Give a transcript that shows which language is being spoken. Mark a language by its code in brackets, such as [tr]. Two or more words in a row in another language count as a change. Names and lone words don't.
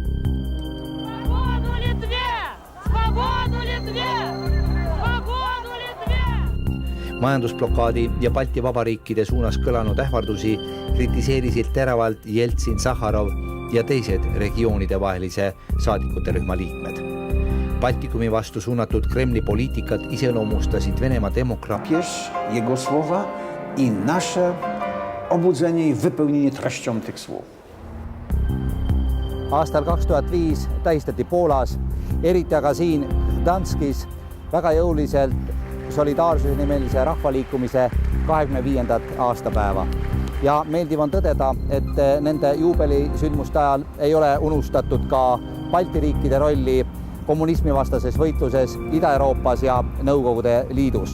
[et] Majandusblokaadi ja Balti vabariikide suunas kõlanud ähvardusi kritiseerisid teravalt Jeltsin, Sahharov ja teised regioonide vahelise saadikute rühma liikmed. Baltikumi vastu suunatud Kremli poliitikat iseloomustasid Venemaa demokraatia. [pl] Jego słowa i nasze obudzenie i wypełnienie treścią tych słów. [et] Aastal 2005 tähistati Poolas, eriti aga siin Gdanskis väga jõuliselt solidaarsuse nimelise rahvaliikumise 25. aastapäeva. Ja meeldiv on tõdeda, et nende juubelisündmuste ajal ei ole unustatud ka Balti riikide rolli kommunismivastases võitluses Ida-Euroopas ja Nõukogude Liidus.